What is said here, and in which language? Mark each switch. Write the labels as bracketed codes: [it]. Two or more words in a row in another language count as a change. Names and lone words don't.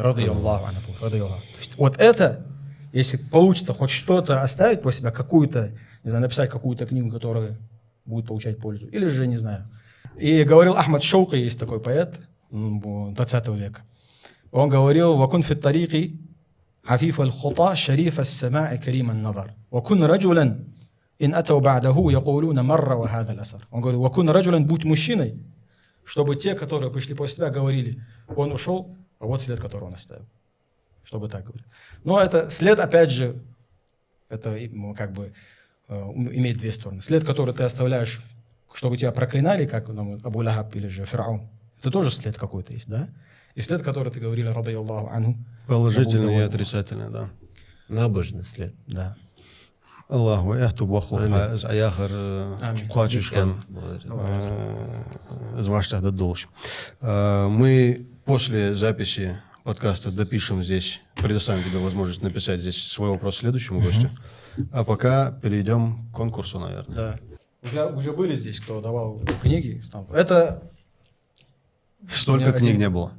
[ar] رضي الله عنه, رضي الله. [ru] То есть вот это, если получится хоть что-то оставить после себя, какую-то, не знаю, написать какую-то книгу, которая будет получать пользу, или же, не знаю. И говорил Ахмад Шаука, есть такой поэт 20 века. Он говорил: [ar] «وكن في الطريق عفيف الخطى شريف السماع كريم النظر. وكن رجلا إن أتوا بعده يقولون مر وهذا الأثر». [ru] Он говорил: [ar] «وكن رجلا, [ru] будь мужчиной, чтобы те, которые пришли после тебя, говорили: он ушел, а вот след, который он оставил». Чтобы так говорить. Но это след, опять же, это как бы имеет 2 стороны. След, который ты оставляешь, чтобы тебя проклинали, как Абу Лахаб или же Фираун, это тоже след какой-то есть, да? И след, который ты говорил, [ar] رضي الله عنه. [ru] Положительный и отрицательный, да. Набожный след. Да. Аллаху эхту баху аяхар куачишхан зваштах дадолш. Мы после записи подкаста допишем здесь, предоставим тебе возможность написать здесь свой вопрос следующему гостю. А пока перейдем к конкурсу, наверное. Да. Уже были здесь, кто давал книги. Это... Столько книг не было.